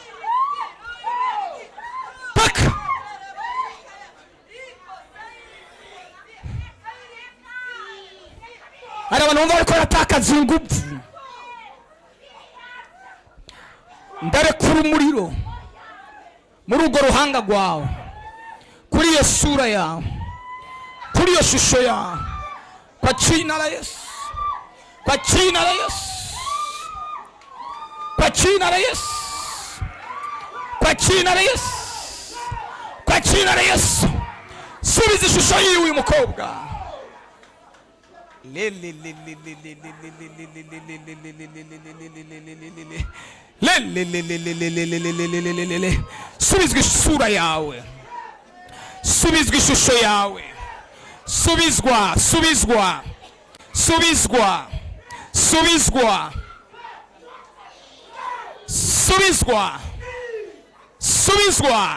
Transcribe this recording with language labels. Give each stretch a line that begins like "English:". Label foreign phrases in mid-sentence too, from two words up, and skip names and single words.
Rundi: Paka hari abantu bumva bariko baratakaza ingufu. Ndarekura umuriro muri urwo ruhanga rwawe, kuri iyo sura yawe, kuri iyo shusho yawe,
Swahili: kwa jina la Yesu, kwa jina la Yesu, kwa jina la Yesu, kwa jina la Yesu, kwa jina la Yesu.
Rundi: Subiza ishusho yiwe uyu mukobwa. Subizwa isura yawe, subizwa ishusho yawe, subizwa, subizwa, subizwa, subizwa, subizwa, subizwa.